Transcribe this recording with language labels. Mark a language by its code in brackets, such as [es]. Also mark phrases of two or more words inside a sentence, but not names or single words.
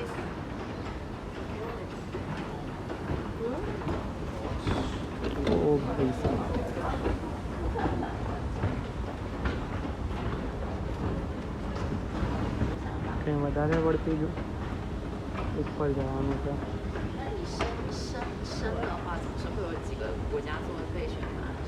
[gu] ઓ ભાઈ સાહેબ, કંઈ વધારે પડતી ગયું, ઉપર જવાનું છે. [zh] 生的话，总是会有几个国家作为备选的。